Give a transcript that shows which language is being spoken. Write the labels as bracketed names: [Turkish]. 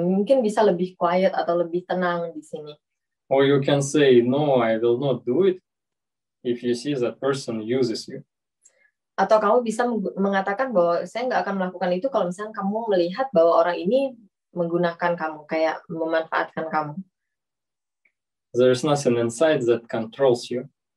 [Indonesian] Mungkin bisa lebih quiet atau lebih tenang di sini. [English] Or you can say, no, I will not do it if you see that person uses you. [Indonesian] Atau kamu bisa mengatakan bahwa saya nggak akan melakukan itu kalau misalnya kamu melihat bahwa orang ini menggunakan kamu, kayak memanfaatkan kamu. [English] There's nothing inside that controls you.